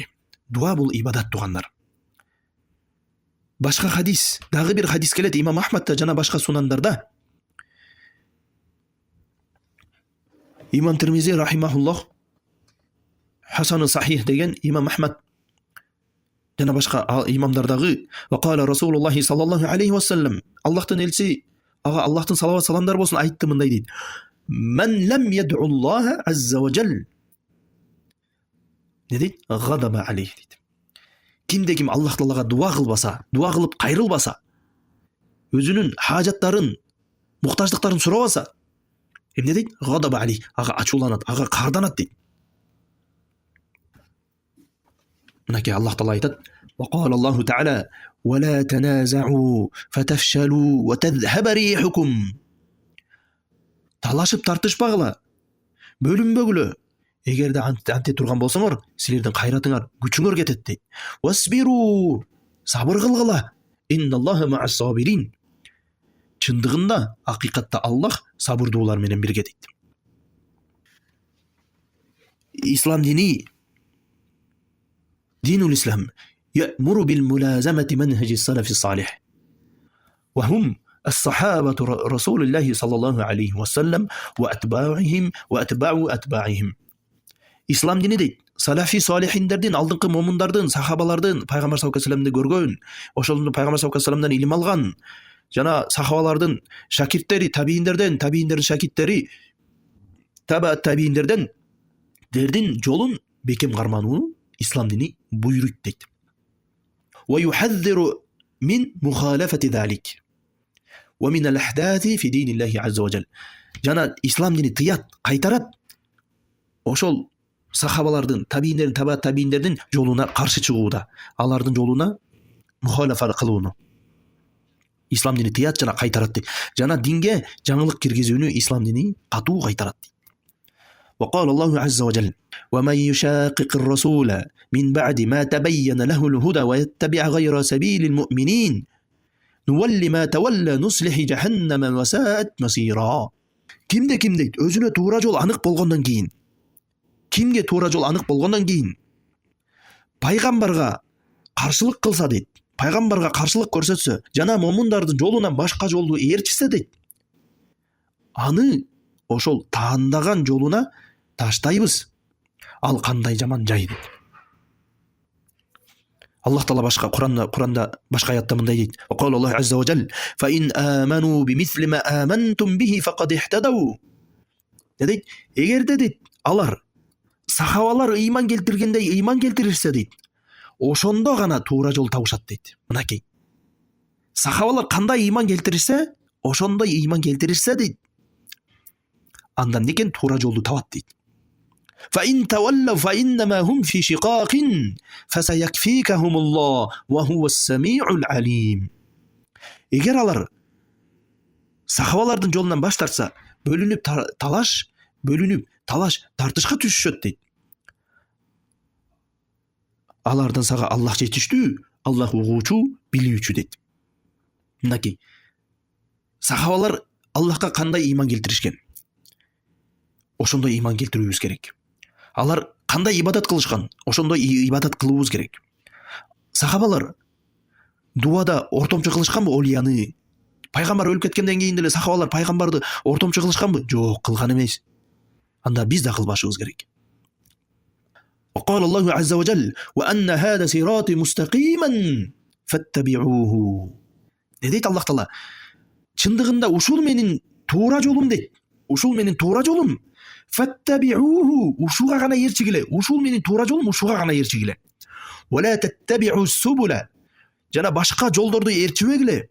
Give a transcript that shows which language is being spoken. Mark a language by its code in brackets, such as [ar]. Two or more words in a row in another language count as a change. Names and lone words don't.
[ky] Дуа бул ибадат тугандар. Башка хадис, дагы бир хадис келет Имам Ахмадта жана башка сунандарда. Имам Тирмизи рахимахуллах Хасаны сахих деген Имам Ахмад жана башка имамдардагы [ar] وقال رسول الله صلى الله عليه وسلم, [ky] Аллахтын элчиси, ага Аллахтын салават саламдар болсун, айтты мындай дейт: [ar] "من لم يدع الله عز وجل." [ky] Не дейт? [ar] غضب عليه [ky] дейт. Кимде ким Аллах Таалага дуа кылбаса, дуа кылып кайрылбаса, өзүнүн хажаттарын, муктаждыктарын сурабаса, эмне дейт? [ar] غضب عليه, [ky] ага ачууланат, ага карданат дейт. Мынакей Аллах Таала айтат: [ar] "وقال الله تعالى ولا تنازعوا فتفشلوا وتذهب ريحكم." [ky] Талашып тартышпагыла, бөлүнбөгүлө. Эгерде анте турган болсоңор, силердин кайратыңар, күчүңөр кетет дейт. "Васбиру", сабыр кылгыла. [ar] "إن الله مع الصابرين." [ky] Чындыгында, акыйкатта Аллах сабырдуулар менен бирге дейт. Ислам дини, [ar] دين الإسلام, يأمر بالملازمة منهج السلف الصالح وهم الصحابة رسول الله صلى الله عليه وسلم وأتباعهم وأتباع أتباعهم. [ky] Ислам дини дейт, [ar] السلف الصالحين, [ky] алдыңкы момундардын, сахабалардын, пайгамбар [ar] صلى الله عليه وسلم [ky] көргөн, ошолордун пайгамбар [ar] صلى الله عليه وسلم [ky] илим алган, жана сахабалардын шакирттери, табииндердин шакирттери, табииндерден дердин жолун бекем карманууну Ислам дини буйруйт дейт. [ar] ويحذر من مخالفة ذلك ومن الأحداث في دين الله عز وجل. [ky] Жана Ислам дини тыят, кайтарат ошол сахабалардын, табииндердин жолуна каршы чыгууда, алардын жолуна мухалафа кылууну Ислам дини тыят жана кайтарат дейт. Жана динге жаңылык киргизүүнү Ислам дини катуу кайтарат дейт. [ar] وقال الله عز وجل: "ومن يشاقق الرسول من بعد ما تبين له الهدى ويتبع غير سبيل المؤمنين نول ما تولى نصلح جهنم وساءت مصيرا." [ky] Кимде ким дейт, өзүнө туура жол анык болгондон кийин, кимге туура жол анык болгондон кийин пайгамбарга каршылык кылса дейт, пайгамбарга каршылык көрсөтсө, жана момундардын жолунан башка жолду ээрчисе дейт, аны ошол таандаган жолуна таштайбыз. Ал кандай жаман жай дейт. Аллах Таала башка Куранда башка аятта мындай дейт: [ar] "وقال الله عز وجل فإن آمنوا بمثل ما آمنتم به فقد اهتدوا." [ky] Дейт, эгерде дейт, алар сахабалар ыйман келтиргендей ыйман келтиришсе дейт, ошондо гана туура жол табышат дейт. Мынакей. Сахабалар кандай ыйман келтиришсе, ошондой ыйман келтиришсе дейт, андан некен туура жолду табат дейт. [ar] فإن تولوا فإنما هم في شقاق فسيكفيكهم الله وهو السميع العليم. [ky] Эгер алар сахабалардын жолунан баш тартса, бөлүнүп талаш, бөлүнүп талаш тартышка түшүшөт дейт. Алардан сага Аллах жетиштүү, Аллах угуучу, билүүчү дейт. Мынакей сахабалар Аллахка кандай ыйман келтиришкен? Ошондой ыйман келтирүүбүз керек. Алар кандай ибадат кылышкан? Ошондой ибадат кылуубуз керек. Сахабалар дуада ортомчу кылышканбы олияны? Пайгамбар өлүп кеткенден кийин деле сахабалар пайгамбарды ортомчу кылышканбы? Жок, кылган эмес. Анда биз да кылбашыбыз керек. [ar] وقال الله عز وجل وأن هذا صراطي مستقيما فاتبعوه. [ky] Не дейди Аллах Таала? Чындыгында ушул менин туура жолум дейт. Ушул менин туура жолум. Fattabi'uhu. Ушуга гана ээрчигиле. Ушул менин туура жолум, ушуга гана ээрчигиле. [ar] ولا تتبعوا السبل. [ky] Жана башка жолдорду ээрчибегиле.